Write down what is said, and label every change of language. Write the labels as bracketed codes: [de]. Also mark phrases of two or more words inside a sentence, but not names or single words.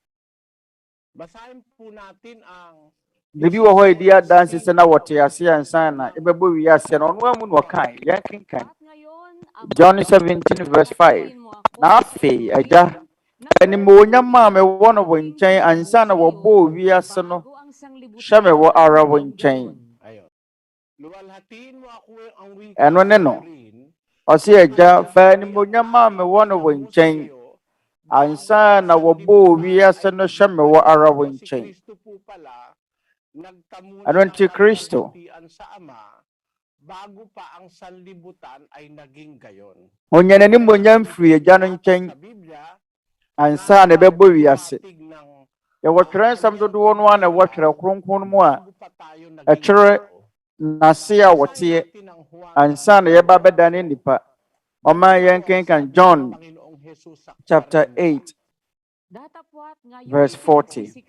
[ak] bibi wɔ hɔ edi adanse sɛ na wɔte ase ansa na yɛbɛbɔ wiase na ɔno amu na ɔkan yɛn kenkan John 17 verse 5 na afei agya animuonyam a mewɔ no wo nkyɛn ansa na wɔbɔɔ wiase no hyɛ me wɔ ara wo nkyɛn. Ɛno ne no. Ɔse Agya, fa animuonyam a mewɔ no wo nkyɛn ansa na wɔbɔɔ wiase no hyɛ me wɔ ara wo nkyɛn. Ano nti Kristo [tl] bago pa ang sanlibutan ay naging gayon. [ak] Onya n'animonyam firi Agya no nkyɛn ansa na ɛbɛbɔ wiase. Yɛwɔ twerɛnsɛm dodoɔ no a na ɛwɔ Twerɛ Kronkron mu a ɛkyerɛ n'ase a wɔteɛ ansa na yɛba bɛdane nnipa. Ɔma yɛnkenkan John chapter 8 verse 40.